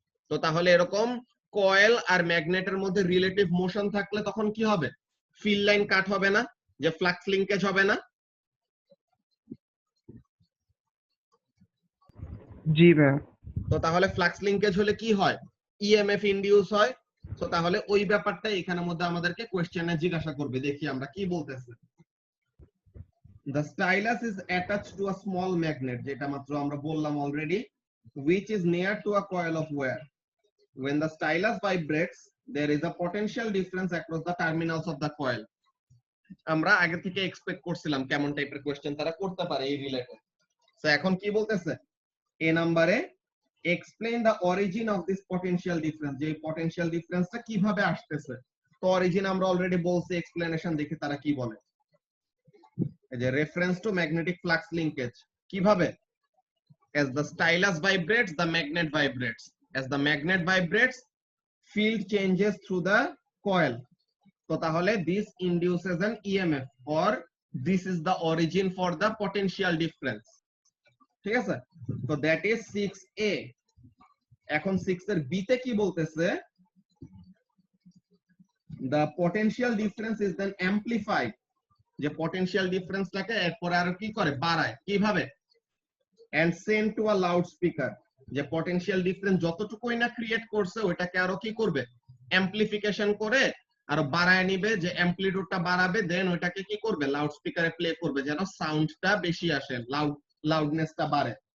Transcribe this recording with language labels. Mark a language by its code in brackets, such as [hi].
[bn] তো তাহলে এরকম কয়েল আর ম্যাগনেটের মধ্যে রিলেটিভ মোশন থাকলে তখন কি হবে, ফিল্ড লাইন কাট হবে না, যে ফ্লাক্স লিংকেজ হবে না। জি ভাইয়া। তো তাহলে ফ্লাক্স লিংকেজ হলে কি হয়, ইএমএফ ইনডিউস হয়। তো তাহলে ওই ব্যাপারটা এখানের মধ্যে আমাদেরকে কোশ্চেনে জিজ্ঞাসা করবে, দেখি আমরা কি বলতেছে। [en] The stylus is attached to a small magnet, [bn] যেটা মাত্র আমরা বললাম already, [en] which is near to a coil of wire. When the stylus vibrates, there is a potential difference across the terminals of the coil. [bn] আমরা আগে থেকে expect করছিলাম কেমন টাইপের কোশ্চেন তারা করতে পারে এই রিলেটেড। তো এখন কি বলতেছে, এ নাম্বারে [en] explain the origin of this potential difference, [bn] যে পটেনশিয়াল ডিফারেন্সটা কিভাবে আসতেছে। তো অরিজিন আমরা অলরেডি বলছি, এক্সপ্লেনেশন দেখি তারা কি বলে। [en] এই যে reference to magnetic flux linkage, কিভাবে, as the stylus vibrates the magnet vibrates, as the magnet vibrates field changes through the coil. তো তাহলে this induces an EMF or this is the origin for the potential difference, ঠিক আছে। তো that is 6a। [bn] এখন 6 এর b তে কি বলতেছে, [en] the potential difference is then amplified, [bn] যে পটেনশিয়াল ডিফারেন্সটাকে এরপরে আরো কি করে, বাড়ায়, কিভাবে, [en] and sent to a loudspeaker, [bn] যে পটেনশিয়াল ডিফারেন্স যতটুকুই না ক্রিয়েট করছে ওটাকে আরো কি করবে, অ্যামপ্লিফিকেশন করে আরো বাড়ায় নিবে, যে অ্যামপ্লিটিউডটা বাড়াবে, দেন ওটাকে কি করবে, লাউড স্পিকারে প্লে করবে যেন সাউন্ডটা বেশি আসে, লাউডনেসটা বাড়ে।